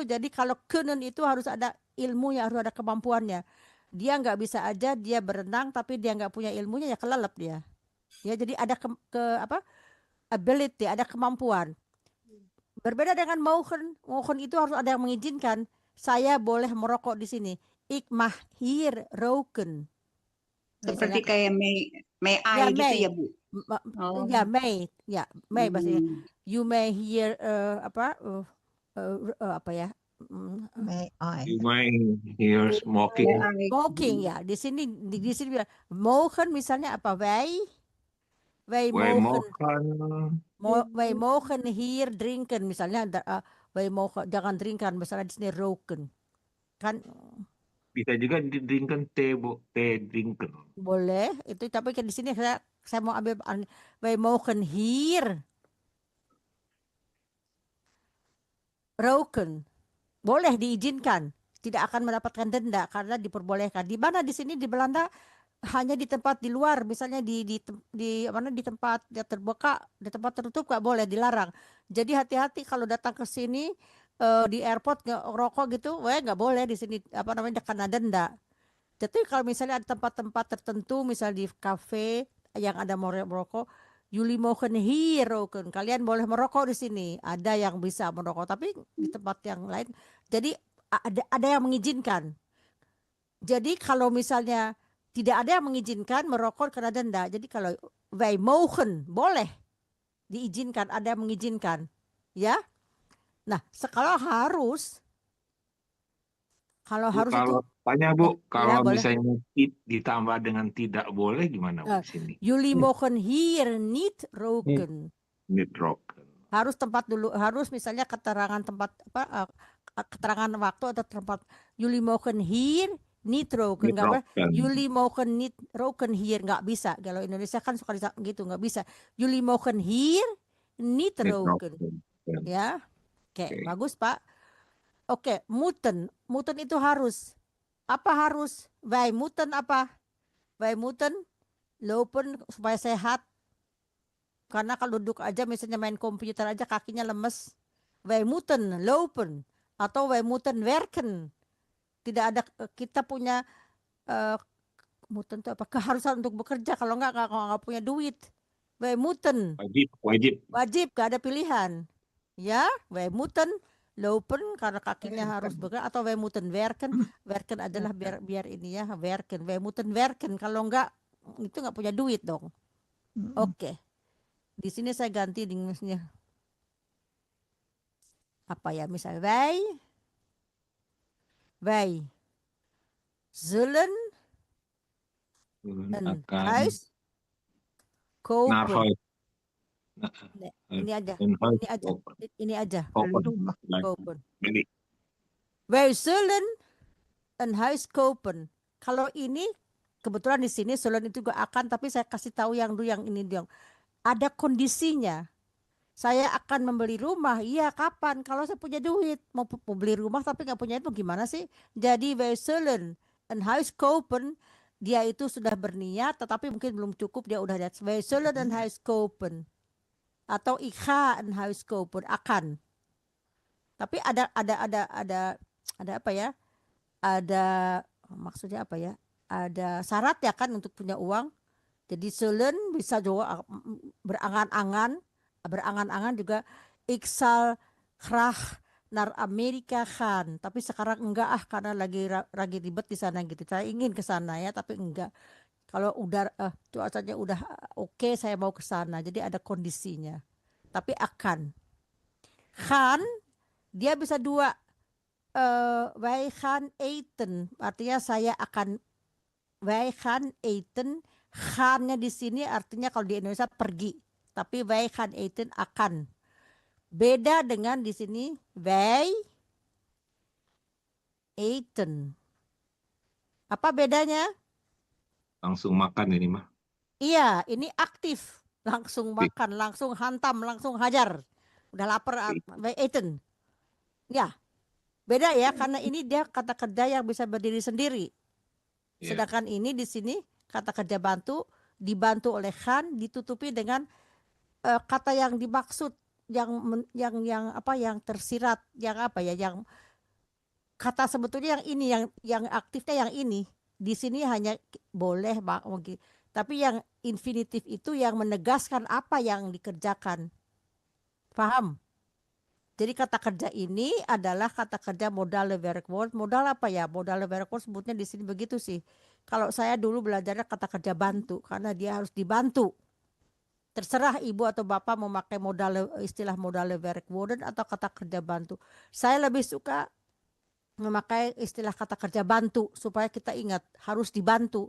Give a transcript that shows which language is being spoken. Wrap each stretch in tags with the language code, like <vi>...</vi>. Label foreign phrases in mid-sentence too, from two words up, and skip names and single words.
<id>Jadi kalau kunnen itu harus ada ilmunya, harus ada kemampuannya. Dia nggak bisa aja dia berenang tapi dia nggak punya ilmunya, ya kelelep dia. Ya, jadi ada ability, ada kemampuan. Berbeda dengan mogen. Mogen itu harus ada yang mengizinkan. Saya boleh merokok di sini.</id> <nl>Ik mag hier roken.</nl> <id>Seperti kayak</id> <en>may I</en> <id>Ya, gitu may. ya, Bu? Oh. Ya, may. Ya, may bahasanya. Hmm.</id> <en>You may hear</en> <id>apa ya?</id> <en>You might hear smoking. May I.</en> <id>Smoking ya. Di sini bilang mogen misalnya apa? Wij Wij mogen. mogen.</id> <nl>Wij mogen hier drinken misalnya, wij mogen jangan drinken</nl> <id>misalnya di sini</id> <nl>roken. Kan</nl> <id>Bisa juga didrinken teh, Bu. Teh drinken. boleh itu, tapi kan di sini saya mau ambil</id> <nl>wij mogen hier roken.</nl> <id>Boleh, diizinkan, tidak akan mendapatkan denda karena diperbolehkan. Di mana di sini di Belanda hanya di tempat di luar, misalnya di tempat yang terbuka, di tempat tertutup nggak boleh, dilarang. Jadi hati-hati kalau datang ke sini di airport ngerokok gitu, nggak boleh di sini, apa namanya, kena denda. Jadi kalau misalnya ada tempat-tempat tertentu, misalnya di kafe yang ada merokok,</id> <nl>jullie mogen hier roken,</nl> <id>kalian boleh merokok di sini. Ada yang bisa merokok, tapi di tempat yang lain. Jadi ada yang mengizinkan. Jadi kalau misalnya tidak ada yang mengizinkan, merokok kena denda. Jadi kalau wij mogen, boleh, diizinkan, ada yang mengizinkan, ya. Nah, kalau harus Bu, itu, kalau tanya Bu, kalau boleh. misalnya ditambah dengan tidak boleh gimana Bu di sini?</id> <nl>Jullie mogen hier niet roken. Niet roken.</nl> <id>Harus tempat dulu, harus misalnya keterangan tempat keterangan waktu atau tempat.</id> <nl>Jullie mogen hier niet roken,</nl> <id>Niet nggak boleh. roken.</id> <nl>Jullie mogen niet roken hier,</nl> <id>nggak bisa. Kalau Indonesia kan suka gitu, nggak bisa.</id> <nl>Jullie mogen hier niet</nl> <id>Niet roken. roken. Ya, oke, Oke. bagus Pak. Oke, moeten itu harus. Apa harus?</id> <nl>Wij moeten apa? Wij moeten lopen</nl> <id>supaya sehat. Karena kalau duduk aja, misalnya main komputer aja kakinya lemes.</id> <nl>Wij moeten lopen atau wij moeten werken.</nl> <id>Tidak ada, kita punya moeten itu apa? Keharusan untuk bekerja. Kalau nggak punya duit.</id> <nl>Wij moeten.</nl> <id>Wajib, gak ada pilihan. Ya,</id> <nl>wij moeten lopen</nl> <id>karena kakinya harus bergerak, atau</id> <nl>wij moeten werken.</nl> <id>Werken adalah biar ini ya,</id> <nl>werken. Wij moeten werken.</nl> <id>Kalau enggak, itu nggak punya duit dong. Oke. Di sini saya ganti misalnya apa ya, misalnya</id> <nl>wij zullen een huis kopen. Naar huis.</nl> <id>Ini aja.</id> <nl>Een huis</nl> <id>Ini aja. kopen. Ini aja. Kopen. Kopen. Beli.</id> <nl>Wij zullen een huis kopen.</nl> <id>Kalau ini kebetulan di sini zullen itu juga akan, tapi saya kasih tahu yang ini dong. Ada kondisinya. Saya akan membeli rumah. Iya, kapan? Kalau saya punya duit. Mau beli rumah tapi nggak punya itu gimana sih?</id> <nl>Jadi wij zullen een huis kopen.</nl> <id>Dia itu sudah berniat tetapi mungkin belum cukup. Dia udah lihat.</id> <nl>Wij zullen een huis kopen. Atau ik ga een huis kopen.</nl> <id>Akan. Tapi ada apa ya? Ada maksudnya apa ya? Ada syarat ya kan untuk punya uang.</id> <nl>Jadi zullen</nl> <id>bisa juga berangan-angan juga</id> <nl>ik zal graag naar Amerika gaan.</nl> <id>Tapi sekarang enggak karena lagi ribet di sana gitu. Saya ingin ke sana ya tapi enggak. Kalau udah cuacanya udah oke, saya mau ke sana. Jadi ada kondisinya. Tapi akan. Gaan dia bisa dua.</id> <nl>Wij gaan eten.</nl> <id>Artinya saya akan.</id> <nl>Wij gaan eten.</nl> <id>Gaan-nya di sini artinya kalau di Indonesia pergi. Tapi</id> <nl>wij gaan eten</nl> <id>akan. Beda dengan di sini</id> <nl>wij eten.</nl> <id>Apa bedanya? Langsung makan ini mah. Iya, ini aktif. Langsung makan, langsung hantam, langsung hajar. Udah lapar,</id> <nl>wij eten.</nl> <id>Ya, beda ya karena ini dia kata kerja yang bisa berdiri sendiri. Sedangkan ini di sini kata kerja bantu dibantu oleh gaan ditutupi dengan kata yang dimaksud yang tersirat yang kata sebetulnya yang ini yang aktifnya yang ini di sini hanya boleh tapi yang infinitif itu yang menegaskan apa yang dikerjakan. Paham? Jadi kata kerja ini adalah kata kerja</id> <nl>modale werkwoord.</nl> <id>Modal apa ya?</id> <nl>Modale werkwoord</nl> <id>sebutnya di sini begitu sih. Kalau saya dulu belajarnya kata kerja bantu karena dia harus dibantu. Terserah ibu atau bapak memakai istilah</id> <nl>modale werkwoorden</nl> <id>atau kata kerja bantu. Saya lebih suka memakai istilah kata kerja bantu supaya kita ingat harus dibantu.</id>